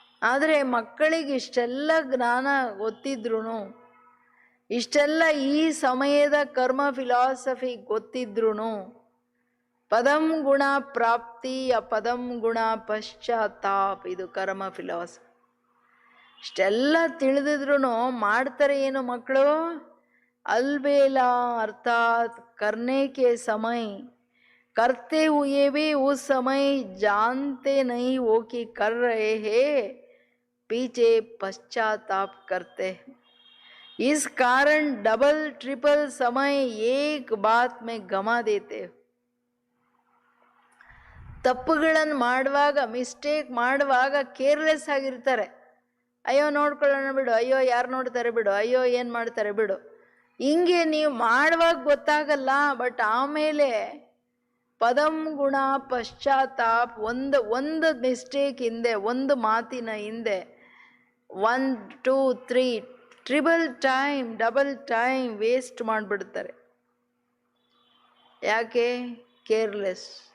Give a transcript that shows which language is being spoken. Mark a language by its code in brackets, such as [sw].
[kn] ಆದರೆ ಮಕ್ಕಳಿಗೆ ಇಷ್ಟೆಲ್ಲ ಜ್ಞಾನ ಗೊತ್ತಿದ್ರು, ಇಷ್ಟೆಲ್ಲ ಈ ಸಮಯದ ಕರ್ಮ ಫಿಲಾಸಫಿ ಗೊತ್ತಿದ್ರು, ಪದಂ ಗುಣ ಪ್ರಾಪ್ತಿ ಅಪದಂ ಗುಣ ಪಶ್ಚಾತ್ತಾಪ್, ಇದು ಕರ್ಮ ಫಿಲಾಸಫಿ. ಇಷ್ಟೆಲ್ಲ ತಿಳಿದಿದ್ರು ಮಾಡ್ತಾರೆ ಏನು ಮಕ್ಕಳು? [hi] ಅಲ್ಬೇಲಾ ಅರ್ಥಾತ್ ಕರ್ನೆ ಕೆ ಸಮಯ करते हुए भी उस समय जानते नहीं हो कि कर रहे हैं, पीछे पश्चाताप करते हैं. इस कारण डबल ट्रिपल समय एक बात में गमा देते. [kn] ತಪ್ಪುಗಳನ್ನು ಮಾಡುವಾಗ, ಮಿಸ್ಟೇಕ್ ಮಾಡುವಾಗ ಕೇರ್ಲೆಸ್ ಆಗಿರ್ತಾರೆ. ಅಯ್ಯೋ ನೋಡ್ಕೊಳ್ಳೋಣ ಬಿಡು, ಅಯ್ಯೋ ಯಾರು ನೋಡ್ತಾರೆ ಬಿಡು, ಅಯ್ಯೋ ಏನು ಮಾಡ್ತಾರೆ ಬಿಡು, ಹಿಂಗೆ ನೀವು ಮಾಡುವಾಗ ಗೊತ್ತಾಗಲ್ಲ. ಬಟ್ ಆಮೇಲೆ ಪದಂ ಗುಣ ಪಶ್ಚಾತ್ತಾಪ್, ಒಂದು ಮಿಸ್ಟೇಕ್ ಹಿಂದೆ, ಒಂದು ಮಾತಿನ ಹಿಂದೆ 1 2 3 triple time, double time waste ಮಾಡಿಬಿಡ್ತಾರೆ. ಯಾಕೆ? ಕೇರ್ಲೆಸ್.